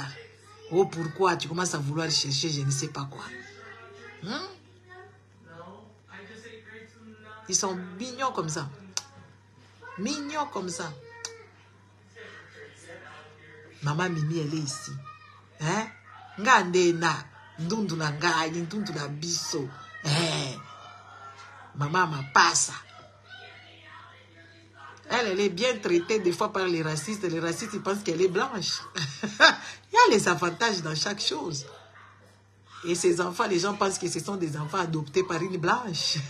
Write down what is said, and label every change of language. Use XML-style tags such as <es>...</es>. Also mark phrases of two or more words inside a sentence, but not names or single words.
<fr>Oh, pourquoi? Tu commences à vouloir chercher, je ne sais pas quoi. Ils sont mignons comme ça. Mignons comme ça. Maman Mimi, elle est ici. Hein?</fr> <ln>Ngandena. Ndundu na ngai, ndundu na biso.</ln> <fr>Maman m'a pas ça. Elle est bien traitée des fois par les racistes. Les racistes, ils pensent qu'elle est blanche. Il y a les avantages dans chaque chose. Et ces enfants, les gens pensent que ce sont des enfants adoptés par une blanche.</fr>